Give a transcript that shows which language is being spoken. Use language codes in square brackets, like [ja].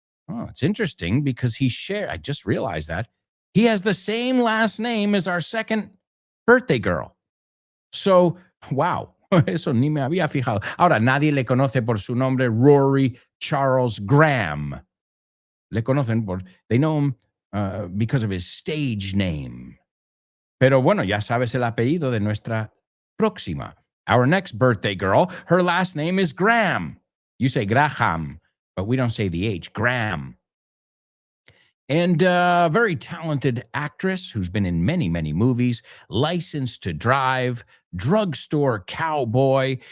[en] Oh, it's interesting because I just realized that. He has the same last name as our second birthday girl. So, wow. [es] Eso ni me había fijado. Ahora, nadie le conoce por su nombre, Rory Charles Graham. Le conocen [en] they know him because of his stage name. [es] Pero bueno, ya sabes el apellido de nuestra próxima. [en] Our next birthday girl, her last name is Graham. You say Graham, but we don't say the H, Graham. And a very talented actress who's been in many, many movies, License to Drive, Drugstore Cowboy.